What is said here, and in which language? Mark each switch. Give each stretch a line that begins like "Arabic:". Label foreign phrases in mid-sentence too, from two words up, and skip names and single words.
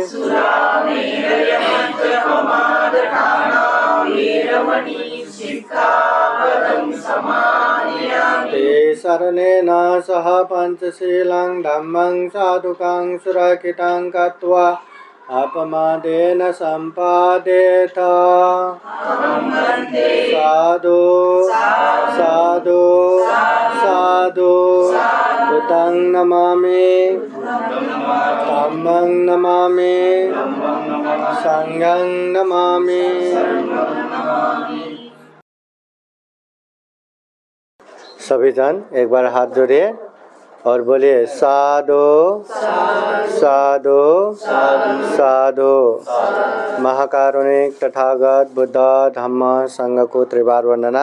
Pali: सुरामेरयमज्जपमादत्ताना वेरमणि सिक्खापदं समादयामि ते शरणेन सह पञ्चशीलं धम्मं साधुकं सुरक्षितं कृत्वा अपमादेन सम्पादेत अहं वन्दे साधु साधु साधु बुद्धं नमामि धम्मं नमामि संघं नमामि।
Hindi: सभी जन एक बार हाथ जोड़िए और बोलिए
Pali: साधु साधु साधु।
Hindi: महाकारुणिक तथागत बुद्ध धम्म संघ को त्रिवार वंदना।